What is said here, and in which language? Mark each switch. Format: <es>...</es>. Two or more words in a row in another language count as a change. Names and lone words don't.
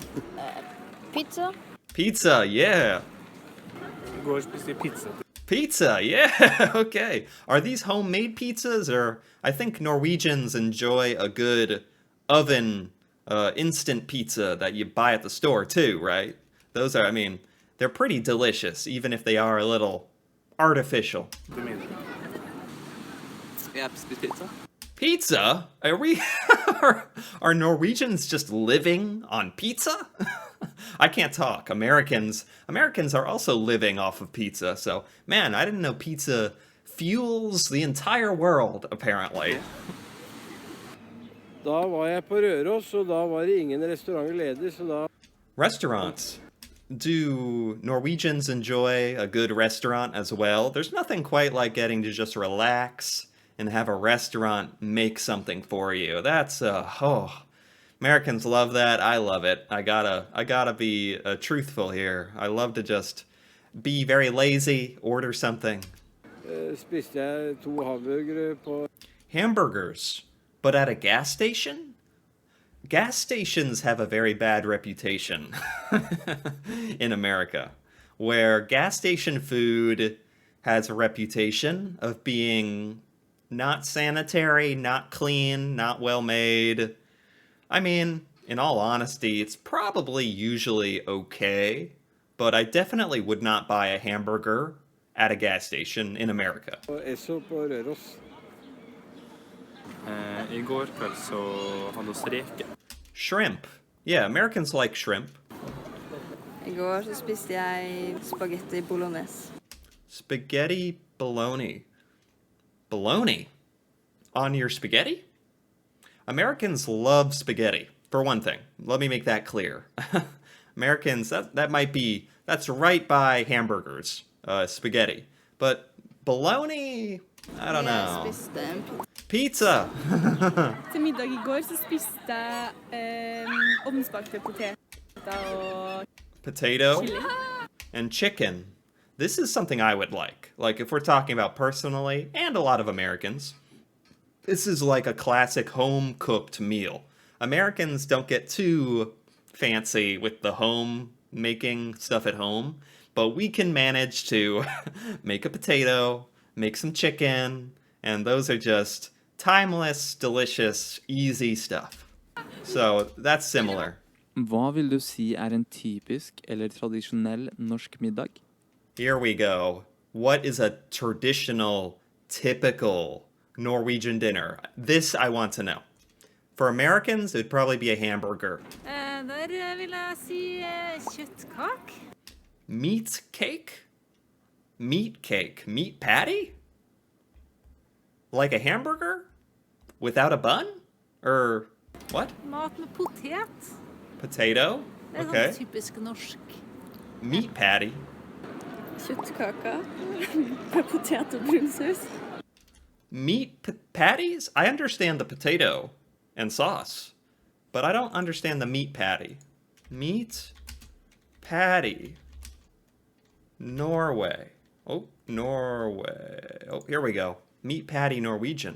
<en>Pizza. Pizza, yeah.</en> <no>I går og spiste pizza.</no> <en>Pizza, yeah. Okay. Are these homemade pizzas, or I think Norwegians enjoy a good oven instant pizza that you buy at the store too, right? Those are, they're pretty delicious, even if they are a little artificial.</en> <no>Du mener? Jeg har spist pizza.</no> <en>Pizza? Are we are Norwegians just living on pizza? I can't talk. Americans are also living off of pizza. So, man, I didn't know pizza fuels the entire world apparently.</en> <no>Da var jeg på Røros, og da var det ingen restauranter ledig, så da</no> <en>Restaurants. Do Norwegians enjoy a good restaurant as well? There's nothing quite like getting to just relax and have a restaurant make something for you. That's Americans love that. I love it. I gotta be truthful here. I love to just be very lazy, order something.</en> <no>Spiste jeg 2 hamburgere på</no> <en>Hamburgers, but at a gas station? Gas stations have a very bad reputation in America, where gas station food has a reputation of being not sanitary, not clean, not well made. I mean, in all honesty, it's probably usually okay, but I definitely would not buy a hamburger at a gas station in America.</en> <no>Esso på Røros. I går kveld så hadde oss reke.</no> <en>Shrimp. Yeah, Americans like shrimp.</en> <no>I går så spiste jeg spagetti bolognese.</no> <en>Spaghetti bologna. Bologna? On your spaghetti? Americans love spaghetti, for one thing. Let me make that clear. Americans, that might be, that's right by hamburgers, spaghetti. But bologna, I don't know.</en> <no>Jeg spiste en</no> <en>Pizza!</en> <no>Til middag I går så spiste jeg ovnsbakte poteter og</no> <en>Potato chili. and chicken. This is something I would like. Like, if we're talking about personally, and a lot of Americans, this is like a classic home-cooked meal. Americans don't get too fancy with the home making stuff at home, but we can manage to make a potato, make some chicken, and those are just timeless, delicious, easy stuff. So that's similar.</en> <no>Hva vil du si en typisk eller tradisjonell norsk middag?</no> <en>Here we go. What is a traditional, typical Norwegian dinner? This I want to know. For Americans, it'd probably be a hamburger.</en> <no>Der vil jeg si kjøttkak.</no> <en>Meat cake? Meat cake. Meat patty? Like a hamburger? Without a bun? Or what?</en> <no>Mat med potet.</no> <en>Potato?</en> <no>Det</no> <en>Okay.</en> <no>typisk norsk.</no> <en>Meat patty.</en> <no>kjøttkaker med potet og brunsaus.</no> <en>Patties? I understand the potato and sauce, but I don't understand the meat patty. Meat patty. Norway. Oh, Norway. Oh, here we go. Meat patty Norwegian.</en>